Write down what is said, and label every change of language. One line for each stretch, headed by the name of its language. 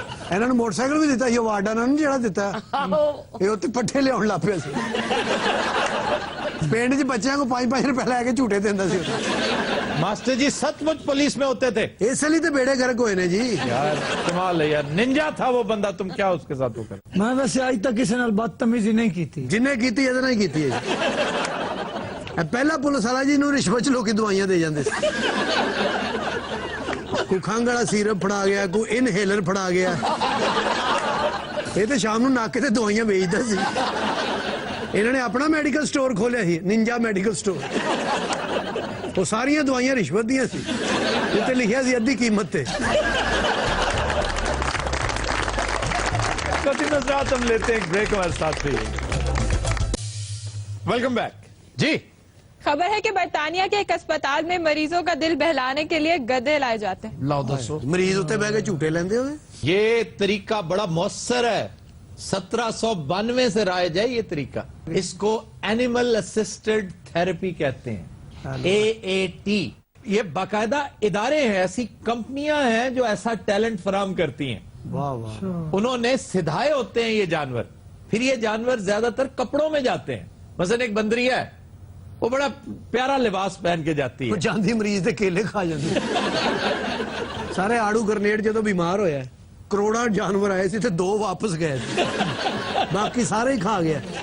Punjabi: ਇਹਨਾਂ ਨੂੰ ਮੋਟਰਸਾਈਕਲ ਵੀ ਦਿੱਤਾ ਸੀ ਵਾਰਡਨ ਨੇ, ਜਿਹੜਾ ਦਿੱਤਾ ਇਹ ਉੱਤੇ ਪੱਠੇ ਲਿਆਉਣ ਲੱਗ ਪਿਆ ਸੀ। ਪਿੰਡ 'ਚ ਬੱਚਿਆਂ ਨੂੰ 5-5 ਰੁਪਏ ਲੈ ਕੇ ਝੂਟੇ ਦਿੰਦਾ ਸੀ।
Hindi: मास्टर जी सचमुच पुलिस में होते थे।
Punjabi: ਇਸ ਲਈ ਤੇ ਬੇੜੇ ਗਰਕ ਹੋਏ ਨੇ ਜੀ।
Hindi: यार कमाल है यार, निंजा था वो बंदा, तुम क्या उसके साथ वो कर। मैं वैसे आज तक किसी नाल बदतमीजी नहीं की थी।
Punjabi: ਜਿੰਨੇ ਕੀਤੀ ਇਹਦੇ ਨਾਲ ਹੀ ਕੀਤੀ ਹੈ ਜੀ। ਪਹਿਲਾ ਪੁਲਿਸ ਵਾਲਾ ਜੀ ਨੂੰ ਰਿਸ਼ਵਤ 'ਚ ਲੋਕੀ ਦਵਾਈਆਂ ਦੇ ਜਾਂਦੇ ਸੀ। ਕੋਈ ਖੰਘ ਵਾਲਾ ਸੀਰਪ ਫੜਾ ਗਿਆ, ਕੋਈ ਇਨਹੇਲਰ ਫੜਾ ਗਿਆ। ਇਹ ਤੇ ਸ਼ਾਮ ਨੂੰ ਨਾਕੇ ਤੇ ਦਵਾਈਆਂ ਵੇਚਦਾ ਸੀ। ਇਹਨਾਂ ਨੇ ਆਪਣਾ ਮੈਡੀਕਲ ਸਟੋਰ ਖੋਲਿਆ ਸੀ, ਨਿੰਜਾ ਮੈਡੀਕਲ ਸਟੋਰ। ਉਹ ਸਾਰੀਆਂ ਦਵਾਈਆਂ ਰਿਸ਼ਵਤ ਦੀਆਂ ਸੀ, ਉੱਤੇ ਲਿਖਿਆ ਸੀ ਅੱਧੀ ਕੀਮਤ ਤੇ।
Hindi: हम लेते हैं एक ब्रेक, हमारे साथ रहिए। वेलकम बैक जी। खबर है कि बर्तानिया के एक अस्पताल में मरीजों का दिल बहलाने के लिए गधे लाए जाते हैं।
Punjabi: लाओ दसो। ਮਰੀਜ਼ ਉੱਤੇ ਬਹਿ ਕੇ ਝੂਟੇ ਲੈਂਦੇ ਹੋਏ।
Hindi: ये तरीका बड़ा मौसर है, 1792 से राइज है ये तरीका। इसको एनिमल असिस्टेड थेरेपी कहते हैं, AAT। ये बाकायदा इदारे हैं, ऐसी कंपनियां हैं जो ऐसा टैलेंट फराम करती हैं। वाह वाह। उन्होंने सिधाए होते हैं ये जानवर, फिर ये जानवर ज्यादातर कपड़ों में जाते हैं। मसलन एक बंदरिया है, वो बड़ा प्यारा लिबास पहन के जाती है।
Punjabi: ਉਹ ਜਾਂਦੀ ਮਰੀਜ਼ ਦੇ ਕੇਲੇ ਖਾ ਜਾਂਦੀ। ਸਾਰੇ ਆੜੂ ਗਰਨੇਡ ਜਦੋਂ ਬਿਮਾਰ ਹੋਇਆ, ਕਰੋੜਾਂ ਜਾਨਵਰ ਆਏ ਸੀ ਤੇ 2 ਵਾਪਸ ਗਏ ਸੀ, ਬਾਕੀ ਸਾਰੇ ਹੀ ਖਾ ਗਿਆ।